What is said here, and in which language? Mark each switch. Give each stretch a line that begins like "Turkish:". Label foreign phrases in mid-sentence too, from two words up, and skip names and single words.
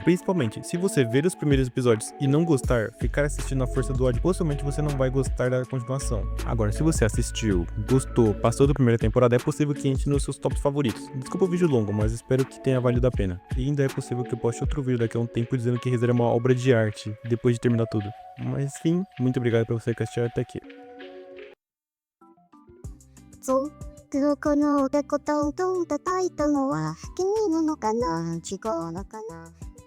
Portuguese: Principalmente, se você ver os primeiros episódios e não gostar, ficar assistindo a força do ódio, possivelmente você não vai gostar da continuação. Agora, se você assistiu, gostou, passou da primeira temporada, é possível que entre nos seus tops favoritos. Desculpa o vídeo longo, mas espero que tenha valido a pena. E ainda é possível que eu poste outro vídeo daqui a um tempo dizendo que ReZero é uma obra de arte, depois de terminar tudo. Mas enfim, muito obrigado por você que assistiu até aqui.
Japanese: 黒子のおでこトントン叩いたのは君なのかな違うのかな